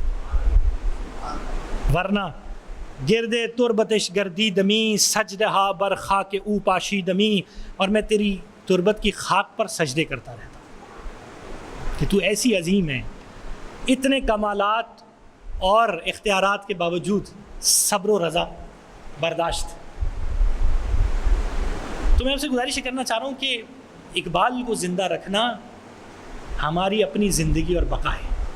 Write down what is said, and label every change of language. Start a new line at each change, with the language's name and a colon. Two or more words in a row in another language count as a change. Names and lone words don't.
Persian: ورنہ گرد تربتش گردی دمی، سجدہا بر خاک او پاشی دمی،
Urdu: اور میں تیری تربت کی خاک پر سجدے کرتا رہتا کہ تو ایسی عظیم ہے، اتنے کمالات اور اختیارات کے باوجود صبر و رضا برداشت۔ تو میں آپ سے گزارش کرنا چاہ رہا ہوں کہ اقبال کو زندہ رکھنا ہماری اپنی زندگی اور بقا ہے۔